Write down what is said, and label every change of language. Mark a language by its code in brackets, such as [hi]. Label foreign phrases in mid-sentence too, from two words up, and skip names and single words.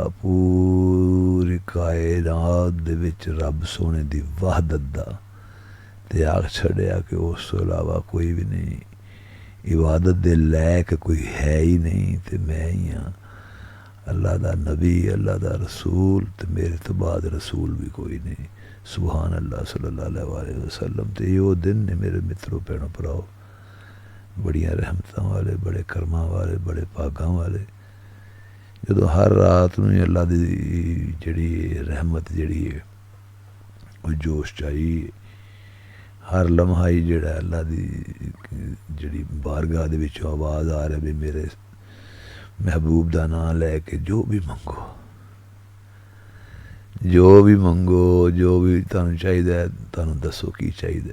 [pa] پوری کائنات دے وچ رب سونے دی وحدت دا تے آکھ چھڈیا کہ اس تو علاوہ کوئی بھی نہیں، عبادت دے لائق کوئی ہے ہی نہیں، تو میں ہی ہاں اللہ دا نبی، اللہ دا رسول، تو میرے تو بعد رسول بھی کوئی نہیں. [ar] سبحان الله صلى الله عليه وسلم. [pa] تو یو دن نے میرے مترو بھیناں بھراؤ، بڑیاں رحمتاں والے، بڑے کرماں والے، بڑے بھاگاں वाले, ਜਦੋਂ ਹਰ ਰਾਤ ਨੂੰ ਹੀ ਅੱਲਾ ਦੀ ਜਿਹੜੀ ਰਹਿਮਤ ਜਿਹੜੀ ਹੈ ਉਹ ਜੋਸ਼ ਚਾਈ, ਹਰ ਲਮਹਾ ਹੀ ਜਿਹੜਾ ਅੱਲਾ ਦੀ ਜਿਹੜੀ ਬਾਰਗਾਹ ਦੇ ਵਿੱਚੋਂ ਆਵਾਜ਼ ਆ ਰਹੀ ਵੀ ਮੇਰੇ ਮਹਿਬੂਬ ਦਾ ਨਾਂ ਲੈ ਕੇ ਜੋ ਵੀ ਮੰਗੋ, ਜੋ ਵੀ ਮੰਗੋ, ਜੋ ਵੀ ਤੁਹਾਨੂੰ ਚਾਹੀਦਾ ਤੁਹਾਨੂੰ ਦੱਸੋ ਕੀ ਚਾਹੀਦਾ।